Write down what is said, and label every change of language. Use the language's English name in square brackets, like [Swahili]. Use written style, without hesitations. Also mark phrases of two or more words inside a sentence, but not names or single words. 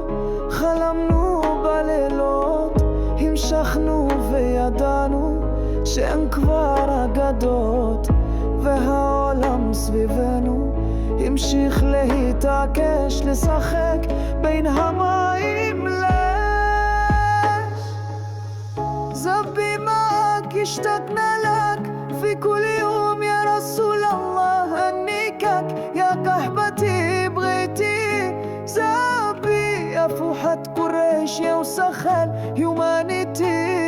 [Hebrew] חלמנו בלילות, המשכנו וידענו שאין כבר אגדות, והעולם סביבנו המשיך להתעקש לשחק בין המים [Arabic] زبي معك اشتقنا لك في كل يوم يا رسول الله هنيكك يا قحبتي بغيتي زبي يا فوحة قريش يا وسخن هيومانيتي